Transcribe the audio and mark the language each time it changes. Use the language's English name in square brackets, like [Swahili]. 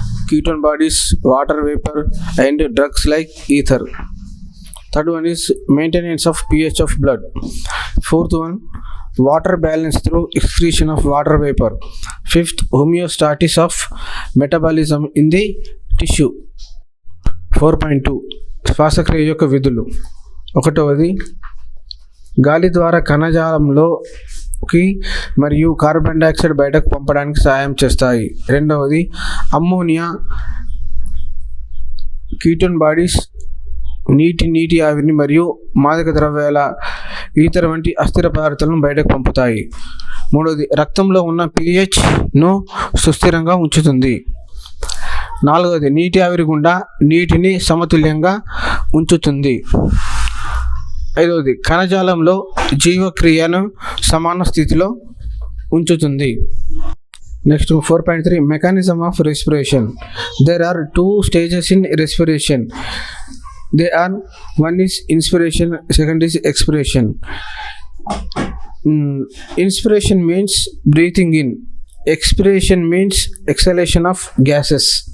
[English] ketone bodies, water vapor, and drugs like ether. Third one is maintenance of pH of blood. Fourth one, water balance through excretion of water vapor. Fifth, homeostasis of metabolism in the tissue. [Telugu] 4.2 శ్వాసక్రియ యొక్క విధులు. ఒకటవది, గాలి ద్వారా కణజాలంలోకి మరియు carbon dioxide బయటకు పంపడానికి సహాయం చేస్తాయి. రెండవది, అమ్మోనియా, కీటోన్ బాడీస్ నీటి ఆవిరిని మరియు మాదక ద్రవ్యాల ఈథర్ వంటి అస్థిర పదార్థాలను బయటకు పంపుతాయి. మూడవది, రక్తంలో ఉన్న pHను సుస్థిరంగా ఉంచుతుంది. నాలుగవది, నీటి ఆవిరి గుండా నీటిని సమతుల్యంగా ఉంచుతుంది. ఐదవది, కణజాలంలో జీవక్రియను సమాన స్థితిలో ఉంచుతుంది. [English] Next 4.3 mechanism of respiration. There are 2 stages in respiration. They are, one is inspiration, second is expiration. Inspiration means breathing in. Expiration means exhalation of gases.